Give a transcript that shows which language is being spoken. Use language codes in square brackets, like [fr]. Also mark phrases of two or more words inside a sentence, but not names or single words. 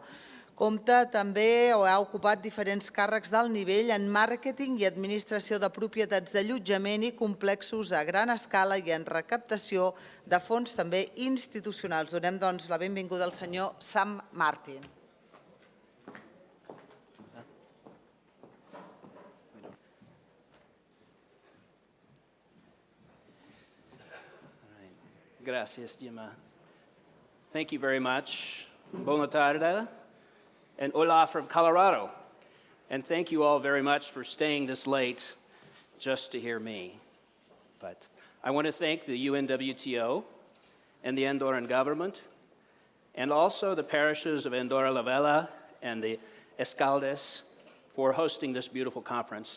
[ca] Compta també o ha ocupat diferents càrrecs d'alt nivell en màrqueting i administració de propietats d'allotjament i complexos a gran escala i en recaptació de fons també institucionals. Donem, doncs, la benvinguda al senyor Sam Martin. [es] Gracias, Gemma. [en] Thank you very much. [ca] Bona tarde. [en] And hola from Colorado. And thank you all very much for staying this late just to hear me. But I want to thank the UNWTO and the Andorran government, and also the parishes of Andorra la Vella and the Escaldes for hosting this beautiful conference.